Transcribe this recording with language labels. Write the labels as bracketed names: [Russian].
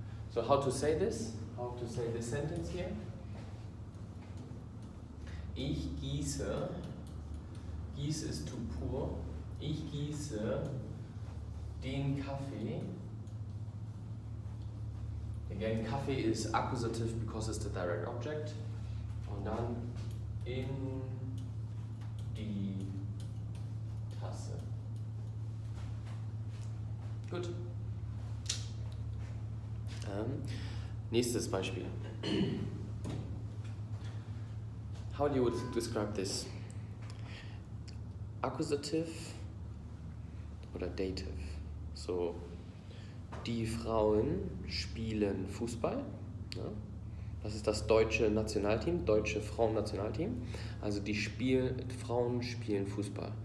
[English] So how to say this? how to say this sentence here. [German] Ich gieße, gieße [English] is to pour, [German] ich gieße den Kaffee. [English] Again, Kaffee is accusative because it's the direct object. [German] Und dann in die Tasse. Gut. Nächstes Beispiel. [English] How do you would describe this? Accusative oder dative? [German] So, die Frauen spielen Fußball. Ja? Das ist das deutsche Nationalteam, deutsche Frauennationalteam. Also die Frauen spielen Fußball.